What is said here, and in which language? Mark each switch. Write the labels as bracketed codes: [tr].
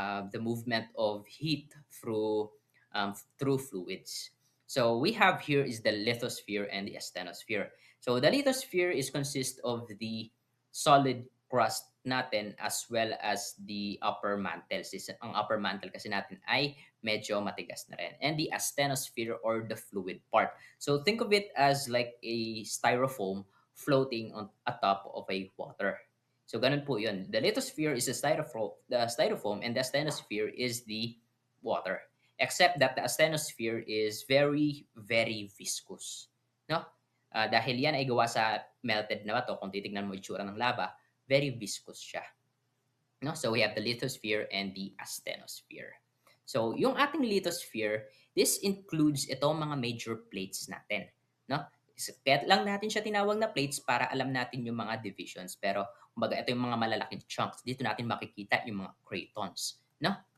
[en] The movement of heat through fluids. So we have here is the lithosphere and the asthenosphere. So the lithosphere is consist of the solid crust natin as well as the upper mantle. [tl] Ang upper mantle kasi natin ay medyo matigas na rin. [en] And the asthenosphere or the fluid part. So think of it as like a styrofoam floating on atop of a water. [tl] So ganun po yun. [en] The lithosphere is the styrofoam and the asthenosphere is the water. Except that the asthenosphere is very, very viscous. No? [tl] Dahil yan ay gawa sa melted na bato, kung titignan mo itsura ng lava, [en] very viscous siya. No? So we have the lithosphere and the asthenosphere. So [tl] yung ating [en] lithosphere, this includes itong mga major plates natin. No? [tl] Kaya lang natin siya tinawag na plates para alam natin yung mga divisions. Pero kumbaga ito yung mga malalaking chunks. Dito natin makikita yung mga cratons. No?